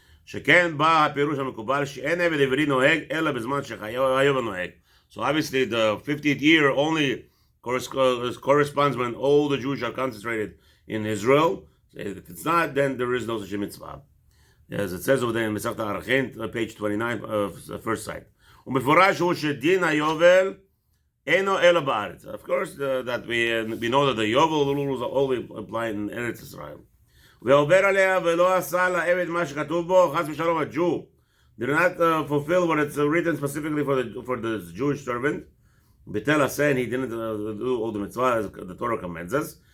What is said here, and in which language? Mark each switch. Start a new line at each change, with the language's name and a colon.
Hebrew: שכן בא הפירוש המקובל שאין עבד עברי נוהג אלא בזמן שחיו נוהג.
English: So obviously the 50th year only corresponds when all the Jews are concentrated in Israel. If it's not, then there is no such a mitzvah. As it says over there in Masechta Arachin, page 29, first side.
Hebrew: ומפורש הוא שדין היובל אינו אלא בארץ.
English: Of course, that we know that the Yovel rules are only applied in Eretz Israel.
Hebrew: ועובר עליה ולא עשה לעבד מה שכתוב בו, חס ושלום,
English: a Jew did not fulfill what it's written specifically for the Jewish servant. Betel Aseh, and he didn't do all the mitzvah as the Torah commands us.